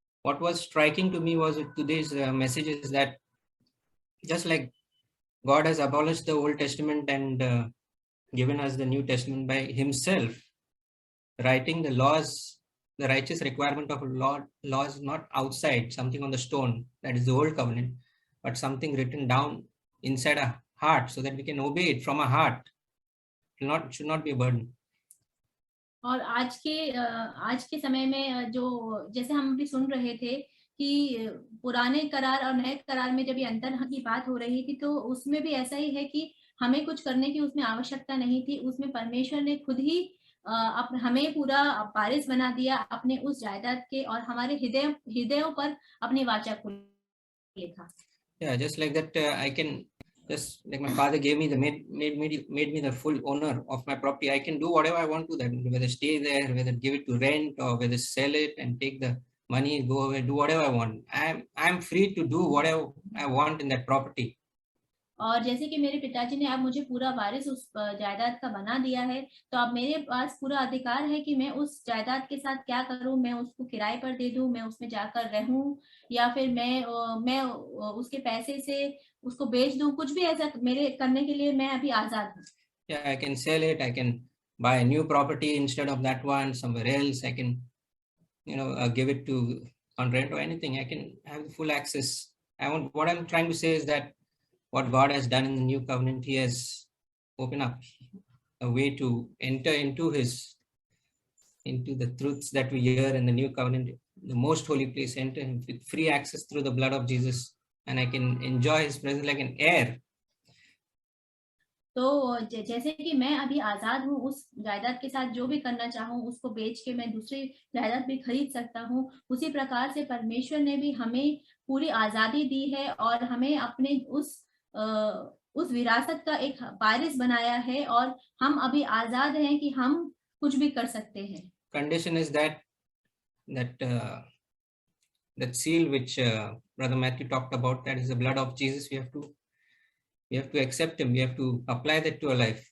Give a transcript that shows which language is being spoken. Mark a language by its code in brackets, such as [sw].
[en] What was striking to me was today's message is that just like God has abolished the Old Testament and given us the New Testament by himself, writing the laws, the righteous requirement of laws not outside, something on the stone, that is the Old Covenant, but something written down inside our heart so that we can obey it from our heart. It should not be a burden. [hi] और आज के समय में जो जैसे हम भी सुन रहे थे कि पुराने करार और नए करार में जब ये अंतर की बात हो रही थी तो उसमें भी ऐसा ही है कि हमें कुछ करने की उसमें आवश्यकता नहीं थी। उसमें परमेश्वर ने खुद ही हमें पूरा वारिस बना दिया अपने उस जायदाद के और हमारे हृदयों पर अपनी वाचा को लिखा। [en] Yeah, just like that, I can just like my father gave me made me the full owner of my property. I can do whatever I want to that, whether stay there, whether give it to rent, or whether sell it and take the money, go away, do whatever I want. I'm free to do whatever I want in that property. [hi] और जैसे कि मेरे पिताजी ने अब मुझे पूरा वारिस उस जायदाद का बना दिया है तो अब मेरे पास पूरा अधिकार है कि मैं उस जायदाद के साथ क्या करूं। मैं उसको किराए पर दे दूं, मैं उसमें जाकर रहूं या फिर मैं उसके पैसे से उसको बेच दूं, कुछ भी ऐसा मेरे करने के लिए मैं अभी आजाद हूं। [en] Yeah, I can sell it. I can buy a new property instead of that one somewhere else. I can give it to on rent or anything. I can have full access. What I'm trying to say is that what God has done in the new covenant, he has opened up a way to enter into the truths that we hear in the new covenant, the most holy place, enter with free access through the blood of Jesus, and I can enjoy his presence like an heir. [hi] तो जैसे कि मैं अभी आजाद हूँ, उस जायदाद के साथ जो भी करना चाहूँ उसको बेच के मैं दूसरी जायदाद भी खरीद सकता हूँ, उसी प्रकार से परमेश्वर ने भी हमें पूरी आजादी दी है और हमें अपने उस विरासत का एक वारिस बनाया है, और हम अभी आजाद हैं कि हम कुछ भी कर सकते हैं। [en] Condition is that that seal which Brother Matthew talked about, that is the blood of Jesus. We have to accept him. We have to apply that to our life.